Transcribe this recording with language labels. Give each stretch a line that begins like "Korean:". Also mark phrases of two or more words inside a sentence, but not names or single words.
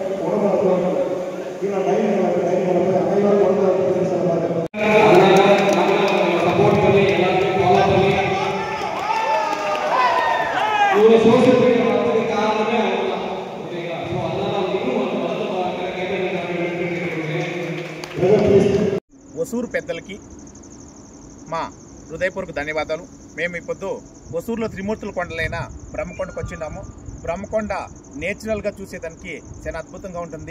Tamil: உணவு கீழே டைனிங் அனைவரும் வந்து சப்போர்ட் பண்ணி எல்லாத்தையும் ஃபாலோ பண்ணி இவ்வளோ
English: social media
Tamil: வளர்த்ததுக்கு காரணமே அவங்க தான். ஓகேங்களா? ஸோ அதனால இன்னும்
Telugu: ఒసూరు పెద్దలకి మా హృదయపూర్వక ధన్యవాదాలు. మేము ఇప్పుడు ఒసూరులో త్రిమూర్తుల కొండలైన బ్రహ్మకొండకు వచ్చిన్నాము. బ్రహ్మకొండ నేచురల్గా చూసేదానికి చాలా అద్భుతంగా ఉంటుంది.